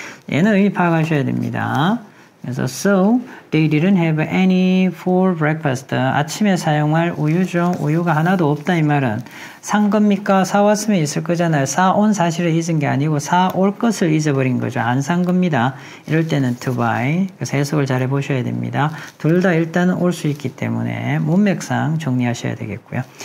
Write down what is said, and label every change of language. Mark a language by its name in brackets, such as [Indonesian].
[Korean] 얘는 의미 파악하셔야 됩니다. [English] 그래서 so they didn't have any for breakfast. [Korean] 아침에 사용할 우유죠. 우유가 하나도 없다 이 말은 산 겁니까? 사왔으면 있을 거잖아요. 사온 사실을 잊은 게 아니고 사올 것을 잊어버린 거죠. 안 산 겁니다. 이럴 때는 to buy. 그래서 해석을 잘 해보셔야 됩니다. 둘 다 일단은 올 수 있기 때문에 문맥상 정리하셔야 되겠고요.